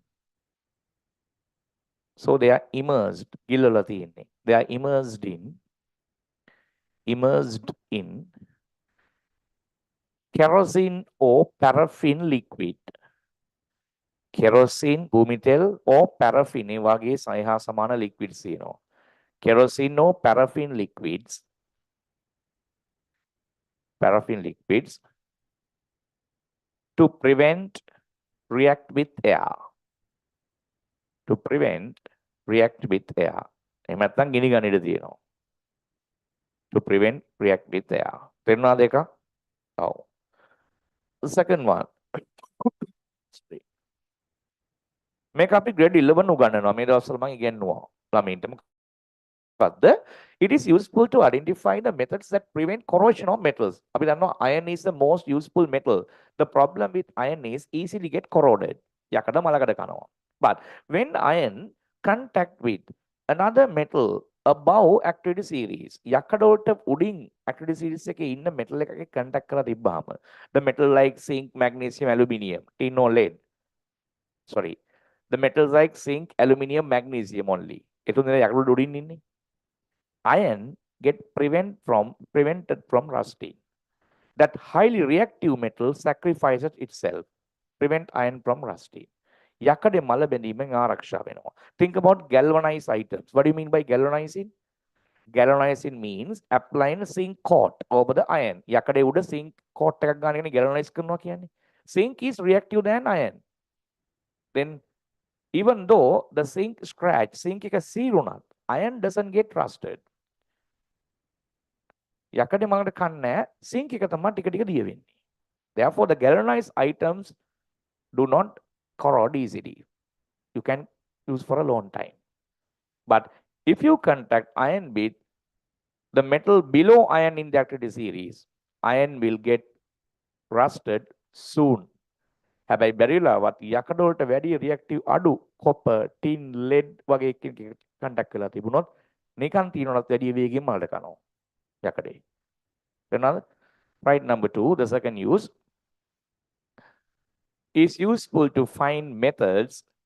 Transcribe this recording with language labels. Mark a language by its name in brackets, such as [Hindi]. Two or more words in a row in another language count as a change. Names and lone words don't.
[English] They are immersed in kerosene or paraffin liquid. [Sinhala] Kerosene, භූමිතෙල් [English] or paraffin [Sinhala] ඒ වගේ සය හා සමාන liquids තියෙනවා. [English] Kerosene or paraffin liquids to prevent react with air. [Sinhala] එහෙම නැත්නම් ගිනි ගන්න ඉඩ තියෙනවා. [English] To prevent react with air. [Sinhala] තේරුණාද එක? ඔව්. [English] The second one. [Sinhala] මේක අපි grade 11 උගන්වනවා. මේ දවස්වල මම ඉගෙනුවා ළමයින්ට. මොකද්ද? [English] It is useful to identify the methods that prevent corrosion of metals. [Sinhala] අපි දන්නවා [English] iron is the most useful metal. The problem with iron is easily get corroded. [Sinhala] යකඩ මලකඩ කනවා. [English] But when iron contact with another metal above activity series, [Sinhala] යකඩ උඩින් [English] activity series [Sinhala] එකේ ඉන්න metal එකක contact කරලා තිබ්බාම, [English] the metal like zinc, magnesium, aluminium, tin or lead. Sorry. The metals like zinc, aluminium, magnesium only. [Sinhala] එතුන් දෙනා යකඩ උඩින් ඉන්නේ. [English] Iron get prevented from rusting. That highly reactive metal sacrifices itself. Prevent iron from rusting. [Sinhala] යකඩේ මල බැඳීමෙන් ආරක්ෂා වෙනවා. [English] Think about galvanized items. What do you mean by galvanizing? Galvanizing means applying zinc coat over the iron. [Sinhala] යකඩේ උඩ [English] zinc coat [Sinhala] එකක් ගන්න කියන්නේ galvanize කරනවා කියන්නේ. [English] Zinc is reactive than iron. Then even though the zinc [Sinhala] එක සීරුණත්, [English] iron doesn't get rusted. [Sinhala] යකඩේ මලකට කන්නේ zinc එක තමයි ටික ටික දිය වෙන්නේ. [English] Therefore the galvanized items do not corrode easily. You can use for a long time. But if you contact iron with the metal below iron in the activity series, iron will get rusted soon. [Sinhala] හැබැයි බැරිලාවත් යකඩ වලට වැඩි reactive අඩු copper, tin, lead වගේ එකකින් contact කරලා තිබුණොත් නිකන් තියනවත් වැඩි වේගයෙන් මලට කනවා යකඩේ. එනවාද? [English] Right, number 2, the second use is useful to find methods